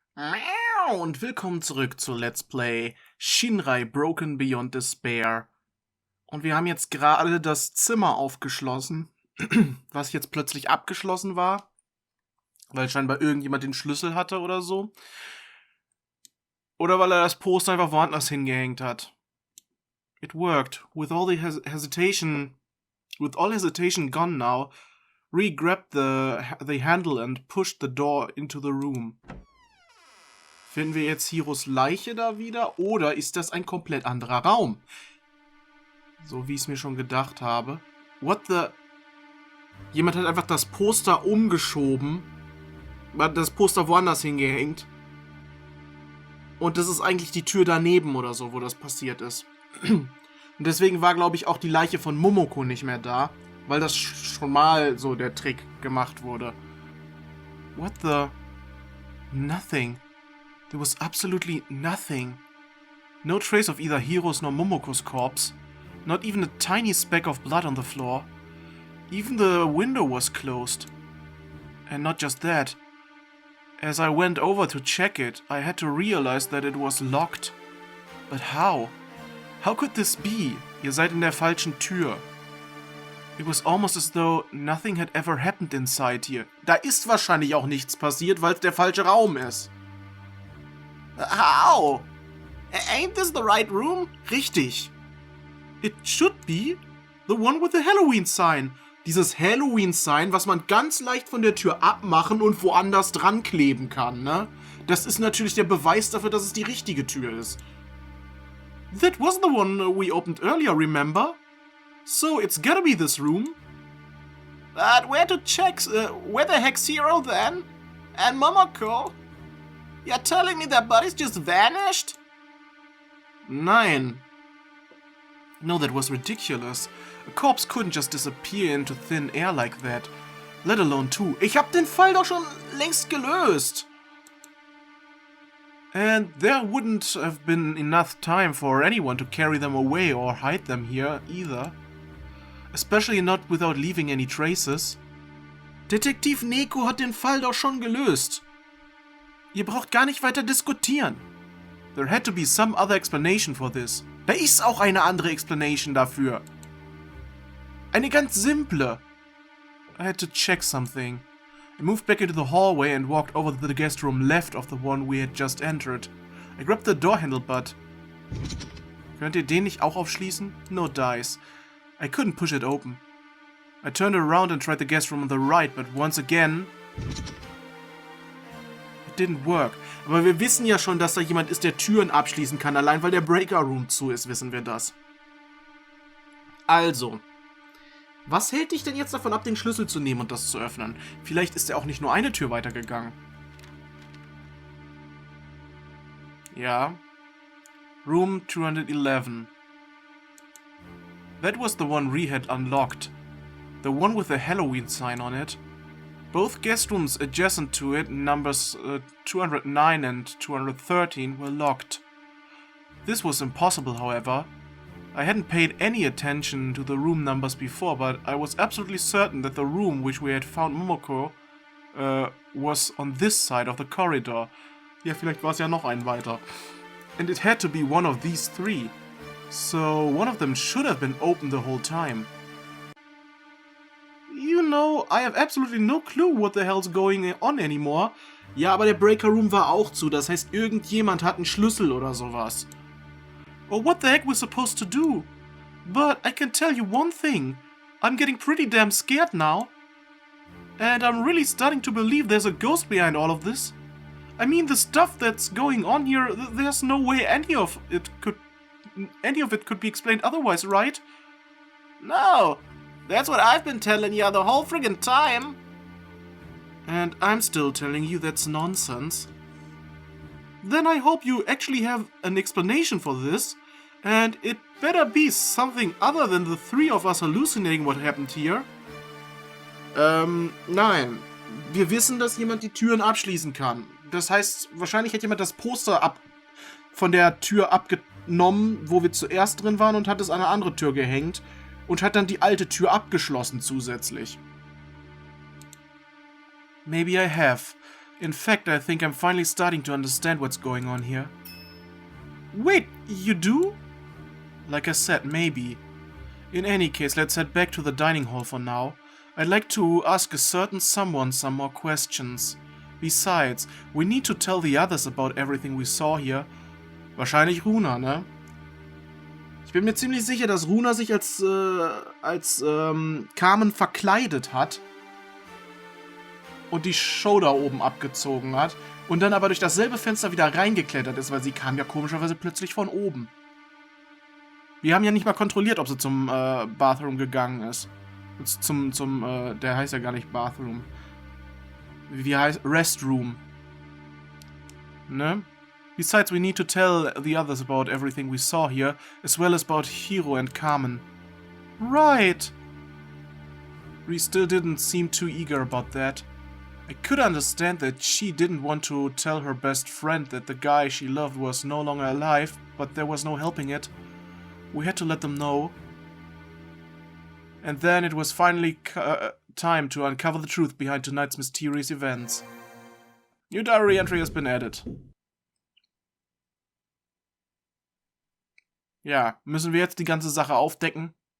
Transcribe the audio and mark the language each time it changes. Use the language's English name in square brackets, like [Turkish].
[German] Miau und willkommen zurück zu Let's Play Shinrai Broken Beyond Despair. Und wir haben jetzt gerade das Zimmer aufgeschlossen, was jetzt plötzlich abgeschlossen war, weil scheinbar irgendjemand den Schlüssel hatte oder so. Oder weil er das Poster einfach woanders hingehängt hat. [English] It worked. With all hesitation gone now, Rie grabbed the handle and pushed the door into the room. [German] Finden wir jetzt Hiros Leiche da wieder? Oder ist das ein komplett anderer Raum? So wie ich es mir schon gedacht habe. [English] What the... [German] Jemand hat einfach das Poster umgeschoben. Hat das Poster woanders hingehängt. Und das ist eigentlich die Tür daneben oder so, wo das passiert ist. Und deswegen war, glaube ich, auch die Leiche von Momoko nicht mehr da. Weil das schon mal so der Trick gemacht wurde. [English] What the... Nothing. There was absolutely nothing. No trace of either Hiro's nor Momoko's corpse. Not even a tiny speck of blood on the floor. Even the window was closed. And not just that. As I went over to check it, I had to realize that it was locked. But how? How could this be? [German] Ihr seid in der falschen Tür. [English] It was almost as though nothing had ever happened inside here. [German] Da ist wahrscheinlich auch nichts passiert, weil es der falsche Raum ist. [English] How? Ain't this the right room? [German] Richtig. [English] It should be the one with the Halloween sign. [German] Dieses Halloween sign, was man ganz leicht von der Tür abmachen und woanders dran kleben kann, ne? Das ist natürlich der Beweis dafür, dass es die richtige Tür ist. [English] That was the one we opened earlier, remember? So it's gotta be this room. But where to check? Where the heck's Hero then? And Momoko? You're telling me their bodies just vanished? [German] Nein. [English] No, that was ridiculous. A corpse couldn't just disappear into thin air like that. Let alone two. [German] Ich hab den Fall doch schon längst gelöst. [English] And there wouldn't have been enough time for anyone to carry them away or hide them here either. Especially not without leaving any traces. [German] Detektiv Neko hat den Fall doch schon gelöst. Ihr braucht gar nicht weiter diskutieren. [English] There had to be some other explanation for this. [German] Da ist auch eine andere Explanation dafür. Eine ganz simple. [English] I had to check something. I moved back into the hallway and walked over to the guest room left of the one we had just entered. I grabbed the door handle, but... [German] Könnt ihr den nicht auch aufschließen? [English] No dice. I couldn't push it open. I turned around and tried the guest room on the right, but once again... didn't work. [German] Aber wir wissen ja schon, dass da jemand ist, der Türen abschließen kann. Allein weil der Breaker Room zu ist, wissen wir das. Also. Was hält dich denn jetzt davon ab, den Schlüssel zu nehmen und das zu öffnen? Vielleicht ist er auch nicht nur eine Tür weitergegangen. Ja. Room 211. [English] That was the one Rie had unlocked. The one with the Halloween sign on it. Both guest rooms adjacent to it, numbers 209 and 213, were locked. This was impossible, however. I hadn't paid any attention to the room numbers before, but I was absolutely certain that the room which we had found Momoko was on this side of the corridor. [German] Ja, vielleicht war es ja noch ein weiter. [English] And it had to be one of these three. So one of them should have been open the whole time. You know, I have absolutely no clue what the hell's going on anymore. [German] Ja, aber der Breaker Room war auch zu. Das heißt, irgendjemand hat einen Schlüssel oder sowas. [English] Or what the heck we're supposed to do? But I can tell you one thing. I'm getting pretty damn scared now. And I'm really starting to believe there's a ghost behind all of this. I mean, the stuff that's going on here, there's no way any of it could be explained otherwise, right? No. That's what I've been telling you the whole friggin' time. And I'm still telling you that's nonsense. Then I hope you actually have an explanation for this. And it better be something other than the three of us hallucinating what happened here. [German] Nein. Wir wissen, dass jemand die Türen abschließen kann. Das heißt, wahrscheinlich hat jemand das Poster von der Tür abgenommen, wo wir zuerst drin waren, und hat es an eine andere Tür gehängt. Und hat dann die alte Tür abgeschlossen zusätzlich. [English] Maybe I have. In fact, I think I'm finally starting to understand what's going on here. Wait, you do? Like I said, maybe. In any case, let's head back to the dining hall for now. I'd like to ask a certain someone some more questions. Besides, we need to tell the others about everything we saw here. [German] Wahrscheinlich Runa, ne? Ich bin mir ziemlich sicher, dass Runa sich als Carmen verkleidet hat und die Show da oben abgezogen hat und dann aber durch dasselbe Fenster wieder reingeklettert ist, weil sie kam ja komischerweise plötzlich von oben. Wir haben ja nicht mal kontrolliert, ob sie zum Bathroom gegangen ist. Der heißt ja gar nicht Bathroom. Wie heißt Restroom. Ne? [English] Besides, we need to tell the others about everything we saw here, as well as about Hiro and Carmen. Right! Rie still didn't seem too eager about that. I could understand that she didn't want to tell her best friend that the guy she loved was no longer alive, but there was no helping it. We had to let them know. And then it was finally time to uncover the truth behind tonight's mysterious events. New diary entry has been added. [German] Ja, müssen wir jetzt die ganze Sache aufdecken?